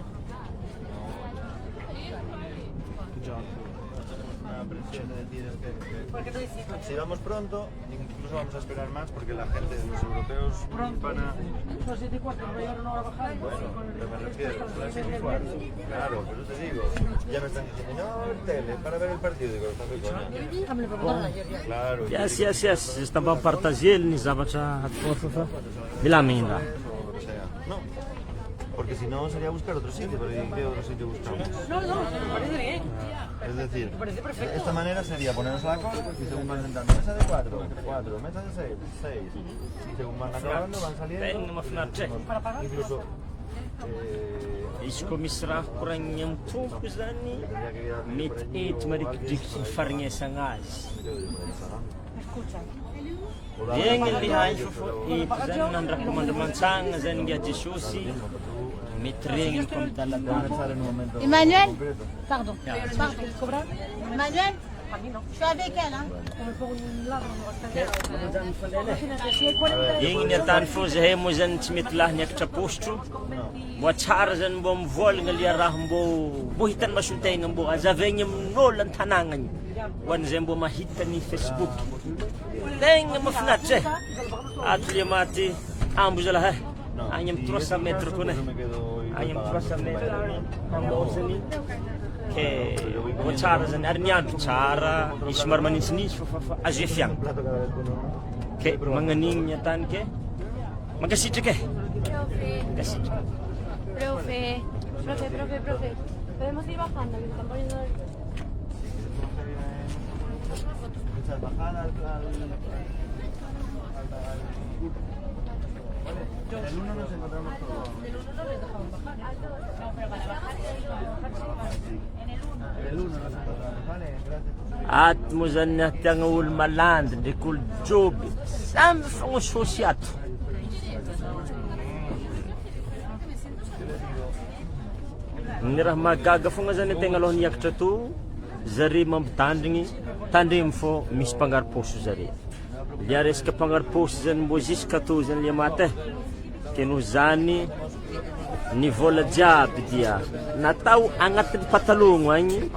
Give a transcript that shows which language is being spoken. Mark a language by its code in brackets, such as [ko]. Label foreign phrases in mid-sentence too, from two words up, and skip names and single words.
[es] Si vamos pronto, incluso vamos a esperar más porque la gente, los europeos van a... Bueno, pero me refiero, son las 7:15. Claro, por eso te digo. Ya me están diciendo, no, tele, para ver el partido. Digo, estás de coña. Claro. [en] Yes. [mg] Izy tamba partager ny zavatra fa milamigny raha. [es] No, porque si no sería buscar otro sitio, pero ¿en qué otro sitio buscamos? No, me parece bien. Es decir, de esta manera sería ponernos a la cola y según van entrando, mesa de 4, mesa de 6, y según van acabando van saliendo, incluso [mg] izy koa misy raha koragniny amin'ny tompo zany mety ety marikidrikitry ny farignesagna azy egny le hainy fa eto zany nandraka mandramantsagna zany ngia Jesosy mety regniny koa amin'ny daladala. [fr] Emmanuel, pardon, Emmanuel, je suis avec elle. Hein. [mg] Igny ny atany fô zahay moa zany tsy mety lahy niakatra postro mbo tsara zany mbo mivolagna le raha mbo hitany mason-tegna mbo azavaigny amin'olo an-tanàgna igny ho an'izay mbo mahita ny Facebook tegna mahafinaritra ato le maty ambo zalahy agny amin'ny 300 mètres koa agny amin'ny 300 mètres ambosany ke mbo tsara zany ary ny andro tsara izy somary manintsinintsy fa azo efiagna ke magnan'igny ny atany ke mankasitraka mankasitraka. [es] Profe. Podemos ir bajando, que se están poniendo. El 1 nos encontramos todos. El 1 nos encontramos. Vale, gracias. [mg] Ato moa zany nahatiagna olo malandy ndraiky olo joby samy fognososy ato. Ny raha mahagaga fogna zany tegna aloha niakatra to zare mampitandrigny tandremy fô misy mpangaro-pôsy zare lia resaka mpangaro-pôsy zany mbo jusqu'à to zany le maty ke noho zany ny vola jiaby dia natao agnatin'ny patalogno agny